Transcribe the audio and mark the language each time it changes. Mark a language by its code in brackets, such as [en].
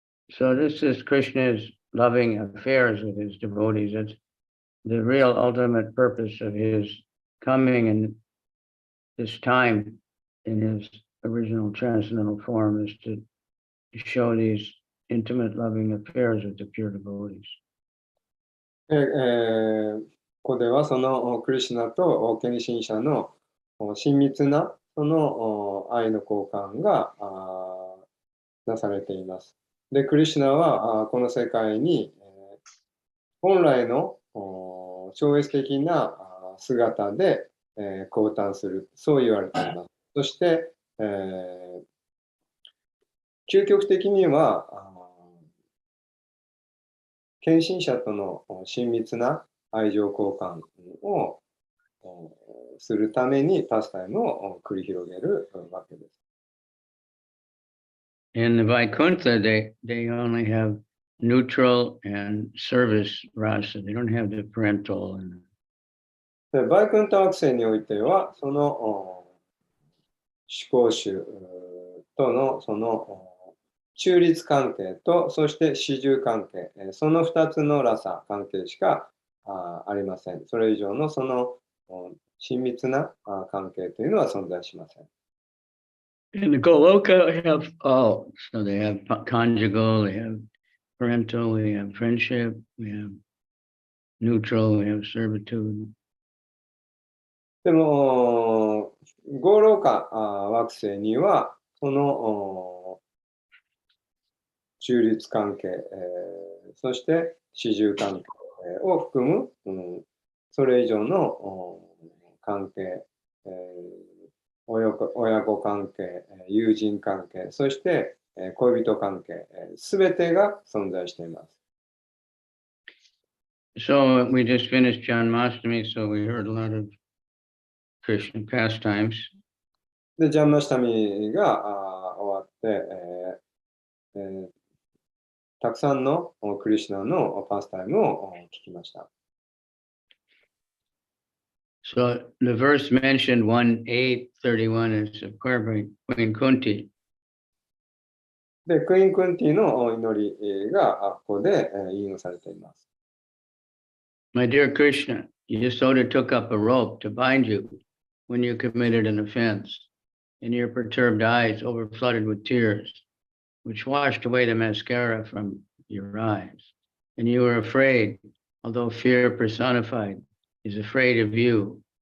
[en] So this is Krishna's loving affairs with his devotees. It's the real ultimate purpose of his coming in this time in his original transcendental form is to show these intimate loving affairs with the pure devotees. [ja] ここではそのクリシュナと献身者の親密なその愛の交換がなされています。で、クリシュナはこの世界に本来の超越的な姿で降誕する、そう言われています。そして、究極的には献身者との親密な愛情交換をするためにパスタイムを繰り広げるわけです。 [en] In the Vaikuntha, they only have neutral and service rasa. They don't have the parental. [ja] でバイクンタ惑星においては、その思考主とのその中立関係と、そして始終関係、その2つのラサ関係しかありません。それ以上のその親密な関係というのは存在しません。 [en] And the Goloka have all. So they have conjugal, they have parental, we have friendship, we have neutral, we have servitude. [ja] でも、ゴーローカ惑星には、その中立関係、そして始終関係を含む、それ以上の関係、親子関係、友人関係、そして恋人関係、すべてが存在しています。 [en] So we just finished Janmashtami, so we heard a lot of Krishna pastimes. [ja] で、ジャンマシタミが終わって、たくさんのクリシュナのパスタイムを聞きました。 [en] So the verse mentioned 1:8:31 is of course by Queen Kunti. [ja] で、クイーン・クンティの祈りがここで引用されています。 [en] My dear Krishna, Yasoda took up a rope to bind you when you committed an offense, and your perturbed eyes overflooded with tears, which washed away the mascara from your eyes. And you were afraid, although fear personified is afraid of you.